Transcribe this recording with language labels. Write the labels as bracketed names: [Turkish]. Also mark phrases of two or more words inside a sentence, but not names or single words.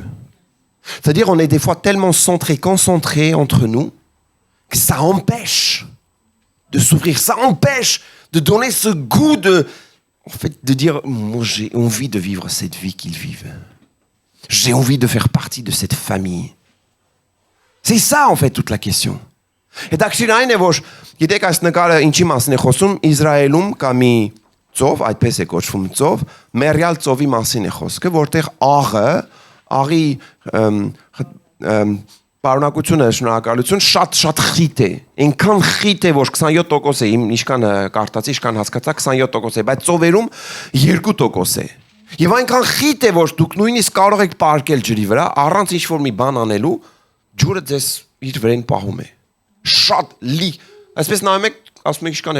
[French] C'est-à-dire on est des fois tellement concentrés entre nous, que ça empêche de s'ouvrir, ça empêche de donner ce goût de dire, moi j'ai envie de vivre cette vie qu'ils vivent. J'ai envie de faire partie de cette famille. C'est ça en fait toute la question. [Armenian] Հետաքրքիր այն է, որ գիտեք այս նկարը ինչի մասին է խոսում, Իսրայելում կա մի ծով, այդպես է կոչվում ծով, Մերյալ ծովի մասին է խոսքը, որտեղ աղի պարունակությունը, շնորհակալություն, շատ խիտ է։ Այնքան խիտ է, որ 27% է, ինչքան կարտացի, ինչքան հասկացա, 27% է, բայց ծովերում 2% է։ Եվ այնքան խիտ է, որ դուք նույնիսկ կարող եք պարկել ջրի վրա, առանց ինչ-որ մի բան անելու, ջուրը ձեզ իր վրեն պահում է։ Շատ լի։ Այսպես նայում եք, ասում եք ինչքան